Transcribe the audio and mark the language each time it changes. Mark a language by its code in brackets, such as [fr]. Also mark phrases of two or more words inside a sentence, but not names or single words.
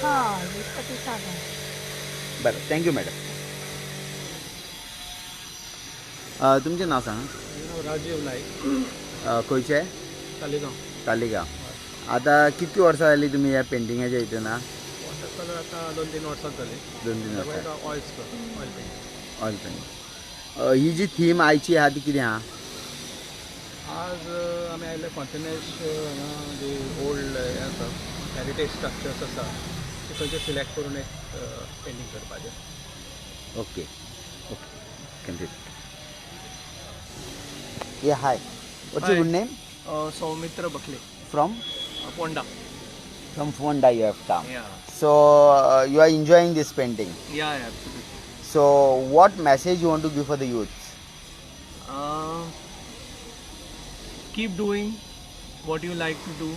[mr] हां, दिसतं छान आहे. बरं, [en] thank you madam. [mr] तुमचे नाव सांगा. राजीव नाईक, खंयचे आहे? तालिगांव. तालिगांव. आता किती वर्सां जाली तुम्ही या पेंटिंगाच्या इथं ना? [en] water colour [mr] आता 2-3 वर्सां जाली. 2-3 वर्सां. [en] oil paint. oil paint. [kok] ही जी थीम आयची आहा ती कितें आहा? आज आमी आयले फाँटेनेश हांगा जे ओल्ड हें आसा [en] heritage structures [kok] आसा ते खंयचे सिलेक्ट करून एक पेंटींग करपाचें. [en] okay okay, continue. Yeah hi, What's your good name? सौमित्र बकले फ्रॉम पोंडा. Fonda you have come. Yeah. So you are enjoying this painting. Yeah, absolutely. So what message you want to give for the youth? Keep doing what you like to do.